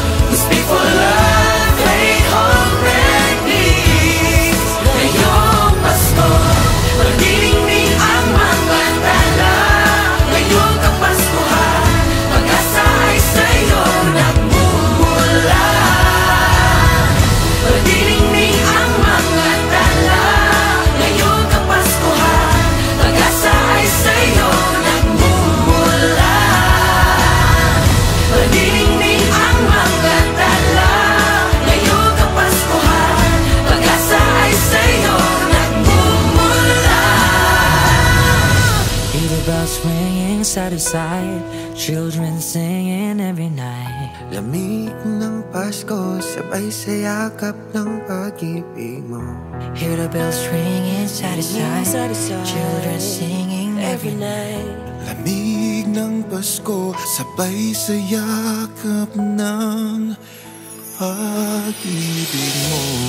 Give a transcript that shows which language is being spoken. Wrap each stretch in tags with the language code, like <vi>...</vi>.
<en>We speak for love, faith, hope, and peace.</en> <tl>Ngayong Pasko, magniningning ang mga tala. Ngayong Kapaskuhan, pag-asa ay sa'yo nagmumula. Magniningning ang mga tala. Ngayong Kapaskuhan, pag-asa ay sa'yo nagmumula. Magniningning ang mga tala. Ngayong Kapaskuhan, pag-asa ay sa'yo nagmumula.</tl> <en>Hear the bells ringing side to side, children singing every night.</en> <tl>lamig ng Pasko, sabay sa yakap ng pag-ibig mo.</tl> <en>Hear the bells ringing side to side, children singing every night.</en> <tl>Lamig ng Pasko, sabay sa yakap ng pag-ibig mo.</tl>